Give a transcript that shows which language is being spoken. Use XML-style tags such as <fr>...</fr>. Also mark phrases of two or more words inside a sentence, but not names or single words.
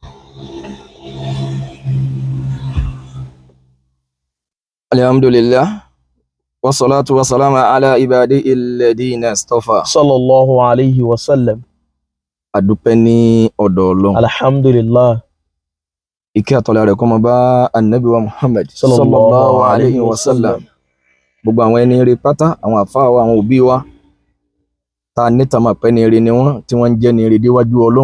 <ar>الحمد لله والصلاة والسلام على عباده الذين اصطفى. صلى الله عليه وسلم.</ar> <yo>Adúpẹ́ ní ọ̀dọ̀ Ọlọ́run. Alhamdulillah. Ìkẹ́ àtọ́lá rẹ̀ kó máa bá Ànábì wa Muhammad</yo> <ar>صلى الله عليه وسلم.</ar> <yo>Gbogbo àwọn ẹni ire pátá, àwọn àfáà wa, àwọn òbí wa, ta níta máa pẹ́ ní ire ni wọ́n, tí wọ́n ń jẹ́ ní ire déwájú Ọlọ́run.</yo>